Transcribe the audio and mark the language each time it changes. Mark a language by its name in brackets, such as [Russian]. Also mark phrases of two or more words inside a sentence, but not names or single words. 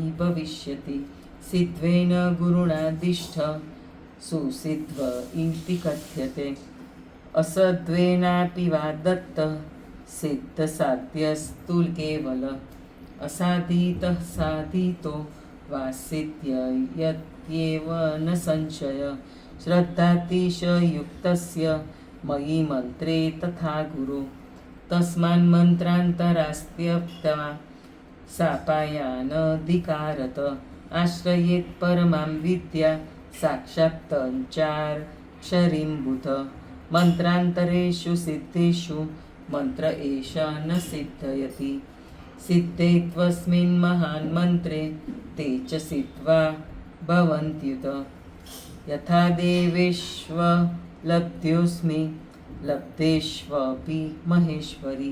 [Sanskrit] भविष्यति सिद्ध्वेन गुरुणादिष्ठ सुसिद्ध्व इति कथ्यते असद्वेनापि वा दत्त सिद्धसाध्यस्तु केवल असाधितः साधितो वा सिद्ध्यत्येव न संशय श्रद्धातिशयुक्तस्य मयि मन्त्रे तथा गुरु तस्मान्मन्त्रान्तरास्त्यक्त्वा सापायानधिकारत आश्रयेत् परमां विद्या साक्षात्तञ्चाक्षरीं बुध મંત્રાંતરેષુ સિદ્ધેષુ મંત્ર એષ ન સિદ્ધયતિ. સિદ્ધે ત્વસ્મિન મહાન મંત્રે તે ચ સિદ્ધ્વા ભવન્ત્યુત. યથા દેવેષ્વ લબ્ધ્યોऽસ્મિ લબ્ધેષ્વપી મહેશ્વરી.